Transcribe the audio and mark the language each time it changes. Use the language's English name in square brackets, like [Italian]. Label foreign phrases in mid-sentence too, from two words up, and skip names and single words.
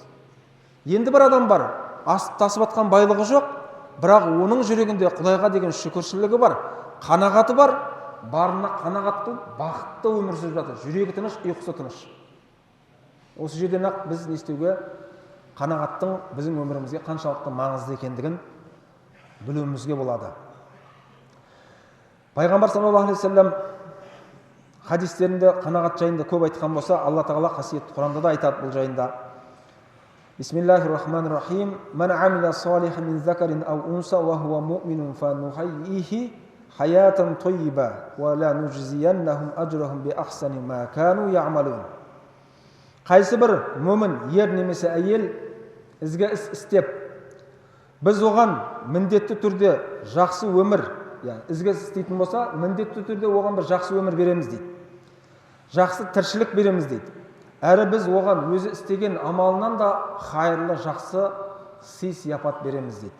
[Kazakh] Енді бір адам бар, тасып атқан байлығы жоқ, бірақ оның жүрегінде Құдайға деген шүкіршілігі бар, қанағаты бар, барына қанағатты, бақытты өмір сүріп жатыр, жүрегі тыныш, ұйқысы тыныш. Осы жерден ақ біз не істеуге, қанағаттың біздің өмірімізге қаншалықты маңызды екендігін білуімізге болады. Пайғамбар [Arabic] صلى الله عليه وسلم [Kazakh] хадистерінде қанағат жайында көп айтқан болса, Алла Тағала қасиетті Құранда да айтады бұл жайында. [Arabic] بسم الله الرحمن الرحيم. من عمل صالحا من ذكر أو أنثى وهو مؤمن فلنحيينه حياة طيبة ولنجزينهم أجرهم بأحسن ما كانوا يعملون. [Kazakh] Қайсы бір мүмін, ер немесе әйел ізгі іс істеп, біз оған міндетті түрде жақсы өмір, ізгі іс істейтін болса, міндетті түрде оған бір жақсы өмір береміз дейді. Жақсы тіршілік береміз дейді. Әрі біз оған өзі істеген амалынан да хайырлы, жақсы сый-сияпат береміз дейді.